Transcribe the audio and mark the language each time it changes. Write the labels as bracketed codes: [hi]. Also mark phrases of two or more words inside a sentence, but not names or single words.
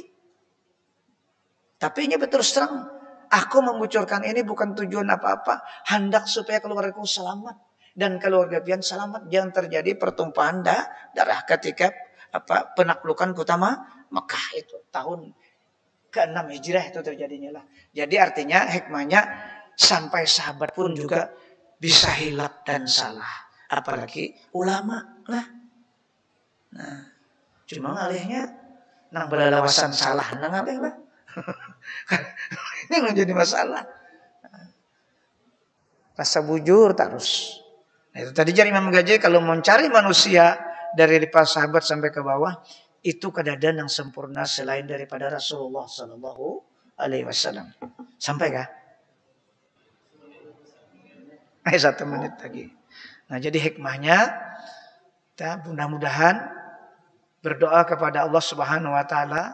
[id] Tapi ini betul terang, aku membocorkan ini bukan tujuan apa-apa, hendak supaya keluargaku selamat dan keluarga pian selamat, jangan terjadi pertumpahan darah ketika penaklukan kota Mekah itu tahun ke-6 Hijrah itu terjadinya lah. Jadi artinya hikmahnya sampai sahabat pun juga bisa hilaf dan salah, apalagi ulama lah. [bjn] Nah, cuma ngalihnya nang belalawasan salah nang ngalih lah. [id] Ini menjadi masalah. [bjn] Rasa bujur terus. [id] Nah, itu tadi jadi Imam Ghazali kalau mencari manusia dari para sahabat sampai ke bawah itu keadaan yang sempurna selain daripada Rasulullah [ar] صلى الله عليه وسلم. [id] Sampai kah? 1 menit lagi. Nah, jadi hikmahnya kita mudah-mudahan berdoa kepada Allah [ar] سبحانه وتعالى.